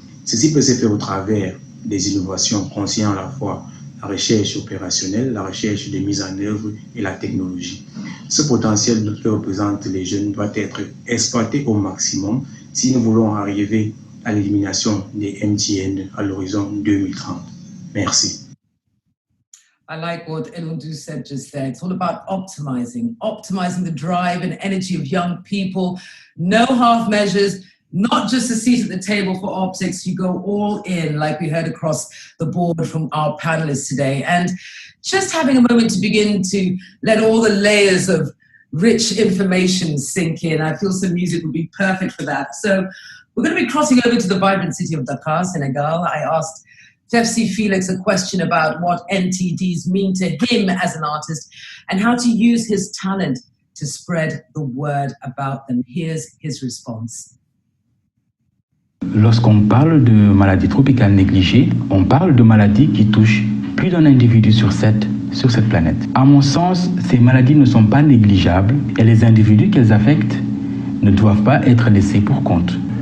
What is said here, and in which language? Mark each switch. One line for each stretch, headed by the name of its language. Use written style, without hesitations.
French: Ceci peut se faire au travers des innovations concernant à la fois la recherche opérationnelle, la recherche de mise en œuvre et la technologie. Ce potentiel que représentent les jeunes doit être exploité au maximum si nous voulons arriver à l'élimination des MTN à l'horizon 2030. Merci.
English: I like what Elundu said just there. It's all about optimizing the drive and energy of young people. No half measures, not just a seat at the table for optics. You go all in, like we heard across the board from our panelists today. And just having a moment to begin to let all the layers of rich information sink in. I feel some music would be perfect for that. So we're going to be crossing over to the vibrant city of Dakar, Senegal. I asked Fefsi Felix a question about what NTDs mean to him as an artist and how to use his talent to spread the word about them. Here's his response.
French: Lorsqu'on parle de maladies tropicales négligées, on parle de maladies qui touchent plus d'un individu sur cette planète. À mon sens, ces maladies ne sont pas négligeables et les individus qu'elles affectent ne doivent pas être laissés pour compte.